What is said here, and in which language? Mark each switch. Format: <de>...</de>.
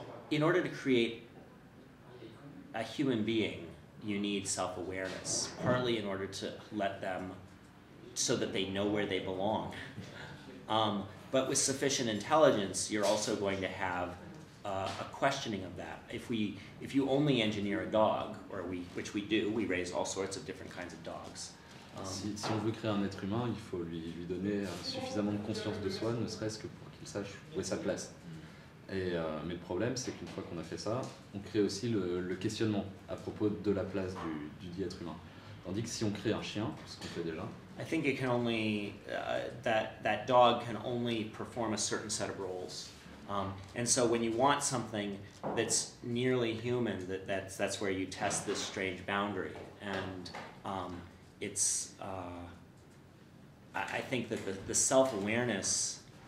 <en>In order to create a human being, you need self-awareness, partly in order to let them, so that they know where they belong. But with sufficient intelligence, you're also going to have a questioning of that. If you only engineer a dog, which we do, we raise all sorts of different kinds of dogs.</en> <fr>Si on veut créer un être humain, il faut lui donner suffisamment de conscience de soi, ne serait-ce que pour qu'il sache où est sa place. Mais le problème, c'est qu'une fois qu'on a fait ça, on crée aussi le questionnement à propos de la place du dit être humain. Tandis que si on crée un chien, ce qu'on fait déjà,</fr> <en>I think it can only that dog can only perform a certain set of roles, and so when you want something that's nearly human, that's where you test this strange boundary, and it's I think that the self-awareness.</en>